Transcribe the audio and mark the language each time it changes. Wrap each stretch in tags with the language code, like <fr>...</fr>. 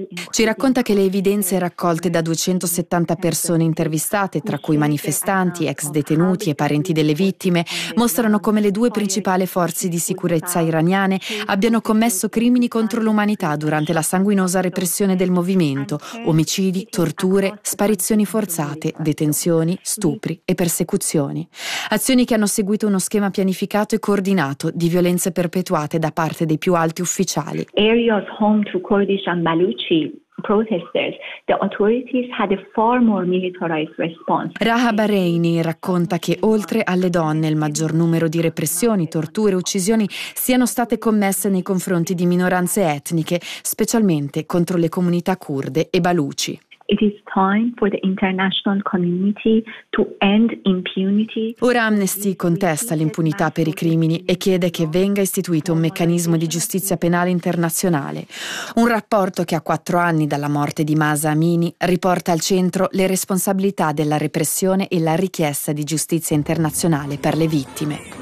<it>Ci racconta che le evidenze raccolte da 270 persone intervistate, tra cui manifestanti, ex detenuti e parenti delle vittime, mostrano come le due principali forze di sicurezza iraniane abbiano commesso crimini contro l'umanità durante la sanguinosa repressione del movimento: omicidi, torture, sparizioni forzate, detenzioni, stupri e persecuzioni. Azioni che hanno seguito uno schema pianificato e coordinato di violenze perpetuate da parte dei più alti ufficiali.</it> <en>Areas home to Kurdish and Baluchi protesters, the authorities had a far more militarized response.</en> <it>Rahab Haraini racconta che oltre alle donne il maggior numero di repressioni, torture e uccisioni siano state commesse nei confronti di minoranze etniche, specialmente contro le comunità curde e baluci.</it> <en>It is time for the international community to end impunity.</en> <it>Ora Amnesty contesta l'impunità per i crimini e chiede che venga istituito un meccanismo di giustizia penale internazionale. Un rapporto che a 4 anni dalla morte di Mahsa Amini riporta al centro le responsabilità della repressione e la richiesta di giustizia internazionale per le vittime.</it>